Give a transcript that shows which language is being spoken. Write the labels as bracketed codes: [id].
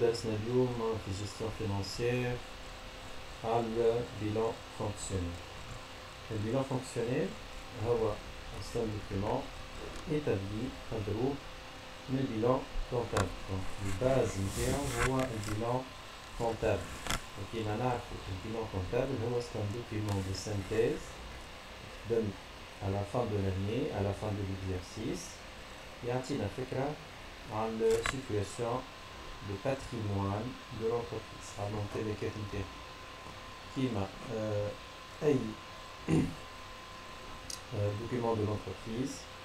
[ar] درسنا اليوم في [fr] gestion financière [ar] على bilan fonctionnel. [fr] Le bilan fonctionnel هو un document établi [ar] مضروب من [fr] bilan comptable. [ar] Donc الباز نتاعو هو البيلان comptable. وكيما نعرفو البيلان [fr] comptable هو un document de synthèse donne à la fin de l'année, à la fin de l'exercice, [ar] يعطينا فكرة عن [fr] la situation de patrimoine de l'entreprise. [ar] عندنا تلكات نتاعو كيما أي [fr] document de l'entreprise.